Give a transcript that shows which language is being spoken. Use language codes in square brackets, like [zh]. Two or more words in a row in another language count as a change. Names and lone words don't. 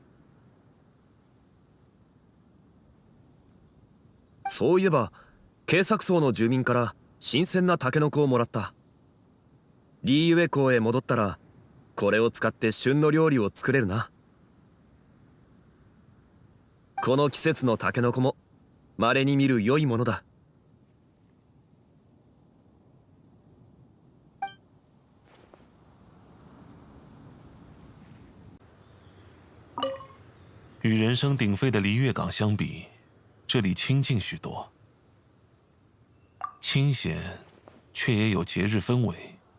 [ja] そういえばケ作層の住民から新鮮なタケノコをもらった。リーユエ港へ戻ったらこれを使って旬の料理を作れるな。この季節のタケノコも稀に見る良いものだ。 [zh] 与人声鼎沸的璃月港相比，这里清静许多，清闲，却也有节日氛围。